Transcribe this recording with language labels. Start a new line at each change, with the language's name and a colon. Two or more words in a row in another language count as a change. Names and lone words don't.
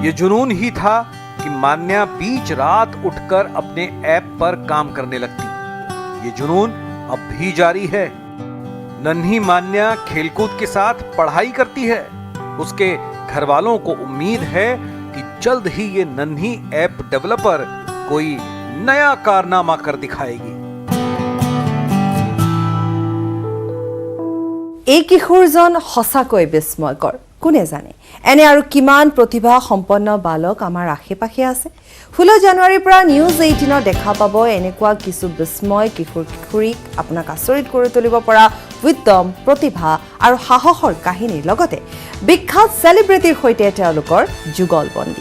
Hindi: ये जुनून ही था कि मान्या बीच रात उठकर अपने ऐप पर काम करने लगती। ये जुनून अब भी जारी है। नन्ही मान्या खेलकूद के साथ पढ़ाई करती है। उसके घर वालों को उम्मीद है कि जल्द ही ये नन्ही ऐप डेवलपर कोई नया कारनामा कर दिखाएगी।
Assamese: এই কিশোৰজন সঁচাকৈ বিস্ময়কৰ। কোনে জানে এনে আৰু কিমান প্ৰতিভা সম্পন্ন বালক আমাৰ আশে-পাশে আছে। 16 জানুৱাৰীৰ পৰা নিউজ 18 দেখা পাব এনেকুৱা কিছু বিস্ময় কিশোৰ কিশোৰীক আপোনাক আচৰিত কৰি তুলিব পৰা উদ্যম, প্ৰতিভা আৰু সাহসৰ কাহিনীৰ লগতে বিখ্যাত চেলিব্ৰিটিৰ সৈতে তেওঁলোকৰ যুগলবন্দী।